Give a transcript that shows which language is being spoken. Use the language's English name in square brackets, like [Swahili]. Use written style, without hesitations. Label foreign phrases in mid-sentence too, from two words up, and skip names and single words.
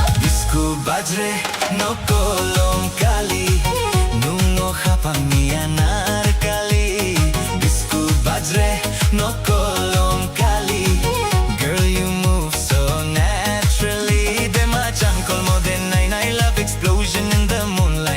[Kok Borok] Disco bajre, no kolong kali. Nungo hapang ni anarkali. Disco bajre, no kolong kali. [English] Girl, you move so naturally. [Kok Borok] Dema chankol mo den nai [English] love explosion in the moonlight.